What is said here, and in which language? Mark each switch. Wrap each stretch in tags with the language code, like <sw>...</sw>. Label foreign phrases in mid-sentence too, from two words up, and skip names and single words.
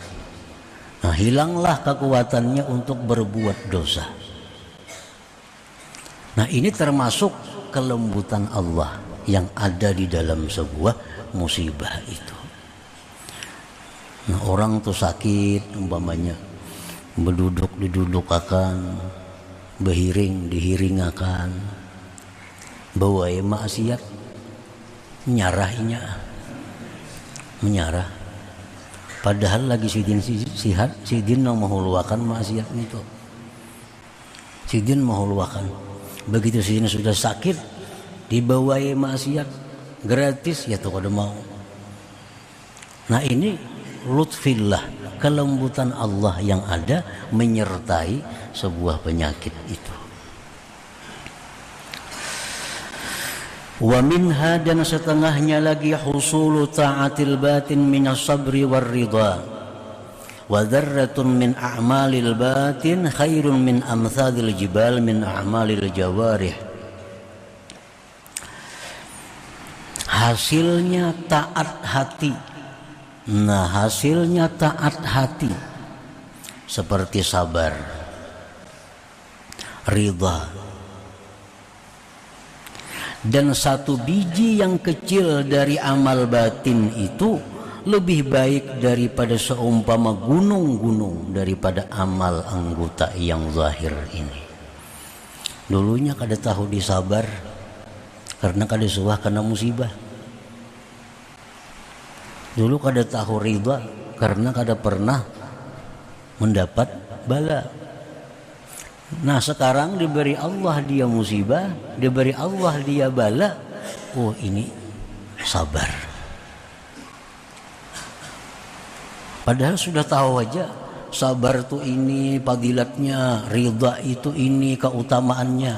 <id>Nah, hilanglah kekuatannya untuk berbuat dosa. Nah, ini termasuk kelembutan Allah yang ada di dalam sebuah musibah itu. Nah, orang tuh sakit umpamanya,</id> <bjn>diduduk-akan, berhiring dihiringakan, bawa maksiat, menyarah. Padahal lagi sidin sihat, sidin menghuluakan maksiat itu. Sidin menghuluakan. Begitu sidin sudah sakit, dibawai maksiat gratis, ya tuh kada mau.</bjn> <id>Nah, ini lutfillah, kelembutan Allah yang ada menyertai sebuah penyakit itu.</id> <ar>ومنها,</ar> <id>dan setengahnya lagi,</id> <ar>حصول طاعات الباطن من الصبر والرضا، وذرة من أعمال الباطن خير من أمثال الجبال من أعمال الجوارح.</ar> <id>Hasilnya taat hati. Nah, hasilnya taat hati seperti sabar, ridha. Dan satu biji yang kecil dari amal batin itu lebih baik daripada seumpama gunung-gunung daripada amal anggota yang zahir ini.</id> <bjn>Dulunya kada tahu disabar karena kada suah kena musibah. Dulu kada tahu ridha karena kada pernah mendapat bala.</bjn> <id>Nah, sekarang diberi Allah dia musibah, diberi Allah dia bala. Oh, ini sabar. Padahal sudah tahu aja sabar itu ini fadilatnya, ridha itu ini keutamaannya.</id>